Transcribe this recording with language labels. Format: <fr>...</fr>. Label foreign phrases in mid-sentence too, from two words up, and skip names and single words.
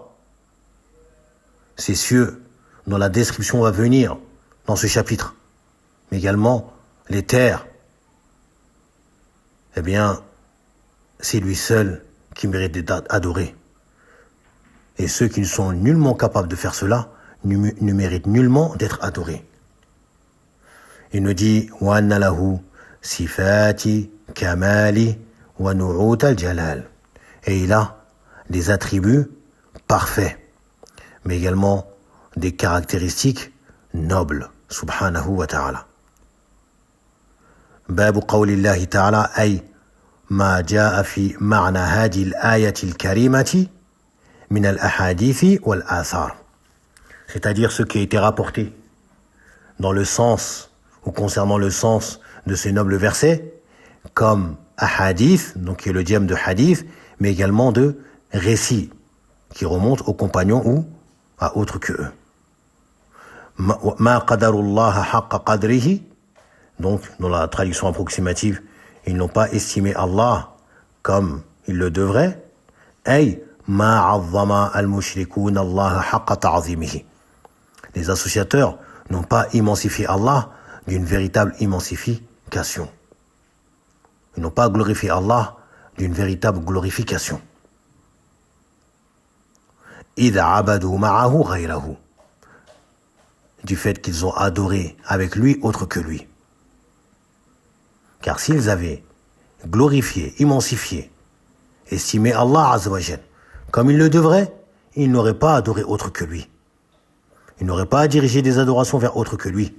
<fr>Ces cieux dont la description va venir dans ce chapitre, mais également les terres, eh bien, c'est lui seul qui mérite d'être adoré. Et ceux qui ne sont nullement capables de faire cela ne méritent nullement d'être adorés. Il nous dit «</fr> <ar>وأن له صفات الكمال ونعوت الجلال</ar> <fr>» et il a des attributs parfaits, mais également des caractéristiques nobles,</fr> <ar>سبحانه وتعالى. باب قول الله تعالى أي ما جاء في معنى هذه الآية الكريمة من الأحاديث والآثار,</ar> <fr>c'est-à-dire ce qui a été rapporté dans le sens ou concernant le sens de ces nobles versets comme ahadith, donc qui est le dième de hadith, mais également de récits qui remontent aux compagnons ou à autres que eux.</fr> <ar>ما قدروا الله حق قدره,</ar> <fr>donc dans la traduction approximative, ils n'ont pas estimé Allah comme ils le devraient.</fr> <ar>أي ما عظم المشركون الله حق تعظيمه.</ar> <fr>Les associateurs n'ont pas immensifié Allah d'une véritable immensification. Ils n'ont pas glorifié Allah d'une véritable glorification.</fr> <ar>إذ عبدوا معه غيره,</ar> <fr>du fait qu'ils ont adoré avec lui autre que lui. Car s'ils avaient glorifié, immensifié, estimé</fr> <ar>الله عز وجل</ar> <fr>comme ils le devraient, ils n'auraient pas adoré autre que lui. Ils n'auraient pas dirigé des adorations vers autre que lui.</fr>